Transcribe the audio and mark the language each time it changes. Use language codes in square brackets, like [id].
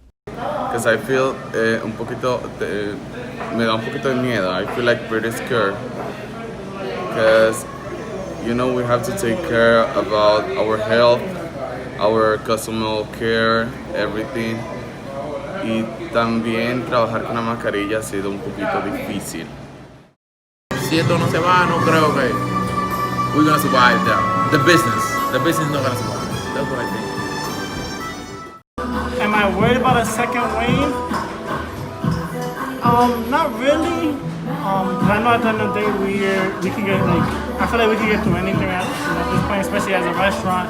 [en] Because I feel [es] me da un poquito de miedo. [en] I feel like pretty scared. Because, you know, we have to take care about our health, our customer care, everything. [es] Y también trabajar con la mascarilla ha sido un poquito difícil. Si esto no se va, no creo que [en] we're gonna survive the business. The business is not gonna survive. That's what I think. Am I worried about a second wave? Not really. 'Cause I know at the end of the day we can get I feel like we can get through anything at this point, especially as a restaurant.